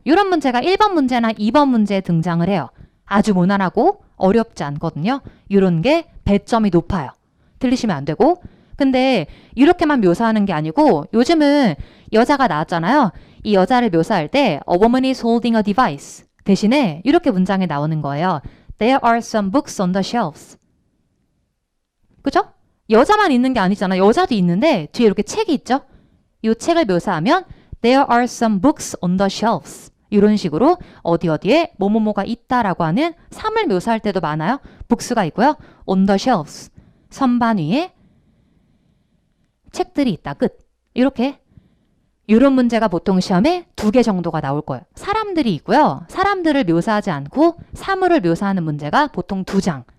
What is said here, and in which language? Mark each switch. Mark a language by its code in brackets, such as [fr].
[ko] 이런 문제가 1번 문제나 2번 문제에 등장을 해요. 아주 무난하고 어렵지 않거든요. 이런 게 배점이 높아요. 틀리시면 안 되고. 근데 이렇게만 묘사하는 게 아니고 요즘은 여자가 나왔잖아요. 이 여자를 묘사할 때 [en] A woman is holding a device [ko] 대신에 이렇게 문장이 나오는 거예요. [en] There are some books on the shelves. [ko] 그죠? 여자만 있는 게 아니잖아요. 여자도 있는데 뒤에 이렇게 책이 있죠? 이 책을 묘사하면 [en] There are some books on the shelves. [ko] 이런 식으로 어디에 뭐뭐뭐가 있다라고 하는 사물 묘사할 때도 많아요. books가 있고요. [en] on the shelves. [ko] 선반 위에 책들이 있다. 끝. 이렇게 이런 문제가 보통 시험에 2개 정도가 나올 거예요. 사람들이 있고요. 사람들을 묘사하지 않고 사물을 묘사하는 문제가 보통 2장.